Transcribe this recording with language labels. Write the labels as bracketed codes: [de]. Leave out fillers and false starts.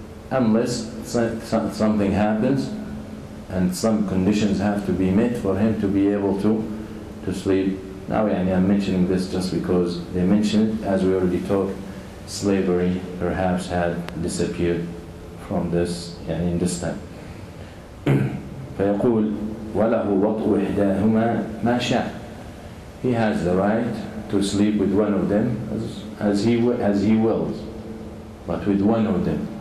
[en] Unless something happens and some conditions have to be met for him to be able to sleep. Now I'm mentioning this just because they mention it. As we already talked, slavery perhaps had disappeared from this, يعني in this time. [ar] فيقول وله وطء إحداهما ما شاء. [en] He has the right to sleep with one of them as he wills, but with one of them.